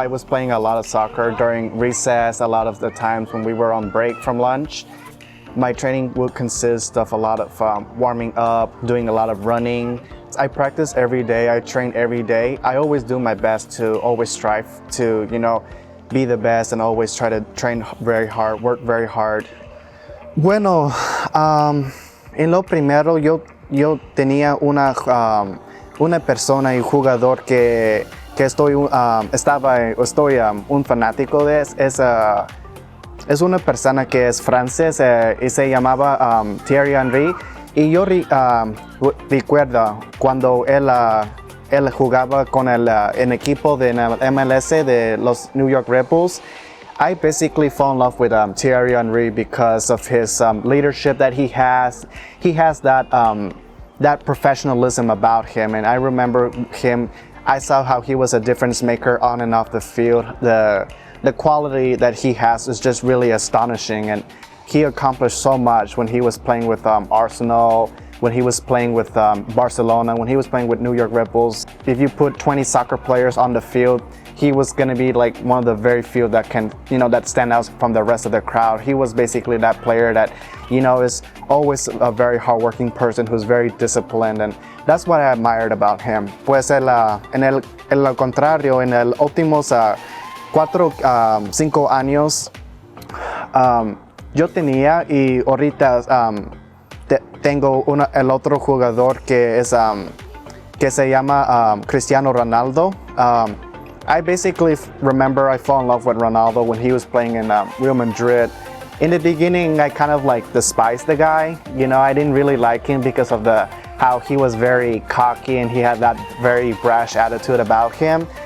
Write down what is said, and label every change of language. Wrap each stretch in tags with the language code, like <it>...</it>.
<en>I was playing a lot of soccer during recess, a lot of the times when we were on break from lunch. My training would consist of a lot of warming up, doing a lot of running. I practice every day, I train every day. I always do my best to always strive to, be the best and always try to train very hard, work very hard.</en> <es>Bueno, en lo primero yo tenía una persona y jugador que estoy un fanático de, es una persona que es francés y se llamaba Thierry Henry, y yo recuerdo cuando él jugaba con el equipo de MLS de los New York Red Bulls.</es> <en>I basically fall in love with Thierry Henry because of his leadership that he has. He has that professionalism about him, and I remember him. I saw how he was a difference maker on and off the field. The quality that he has is just really astonishing, and he accomplished so much when he was playing with Arsenal, when he was playing with Barcelona, when he was playing with New York Red Bulls. If you put 20 soccer players on the field, he was going to be like one of the very few that can, that stand out from the rest of the crowd. He was basically that player that, is always a very hardworking person who's very disciplined, and that's what I admired about him.</en> <es>Pues en el contrario, en el últimos 4-5 años, yo tenía y ahorita tengo el otro jugador que se llama Cristiano Ronaldo.</es> <en>I basically remember I fell in love with Ronaldo when he was playing in Real Madrid. In the beginning, I kind of despised the guy. I didn't really like him because of how he was very cocky and he had that very brash attitude about him.</en>